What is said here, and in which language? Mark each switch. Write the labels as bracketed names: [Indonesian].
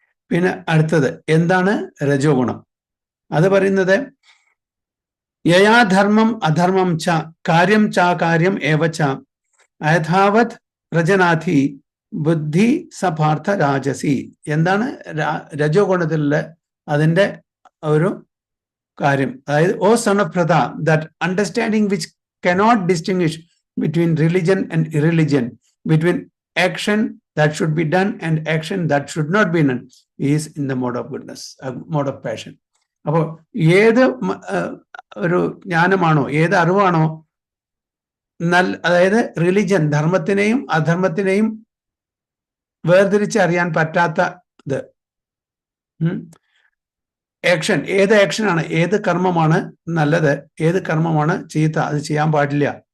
[Malayalam] പിന്നെ അടുത്തത് എന്താണ്? രജോ ഗുണം. അത് പറയുന്നത് [Sanskrit] യയാധർമ്മം അധർമ്മം ച കാര്യം ചാകാര്യം ഏവച്ച അയഥാവത് രജനാഥി ബുദ്ധി സപാർത്ഥ രാജസി. [Malayalam] എന്താണ് രജോ ഗുണത്തിലുള്ള അതിൻ്റെ ഒരു കാര്യം? [English] അതായത് O son of Pritha, that understanding which cannot distinguish between religion and irreligion, between action that should be done and action that should not be done, is in the mode of goodness, mode of passion. [Malayalam] അപ്പോൾ ഏത് ഒരു ജ്ഞാനമാണോ, ഏത് അറിവാണോ അതായത് religion ധർമ്മത്തിനെയും അധർമ്മത്തിനെയും വേർതിരിച്ച് അറിയാൻ പറ്റാത്ത ഇത്. Action, ഏത് ആക്ഷനാണ്, ഏത് കർമ്മമാണ് നല്ലത്, ഏത് കർമ്മമാണ് ചീത്ത, അത് ചെയ്യാൻ പാടില്ല.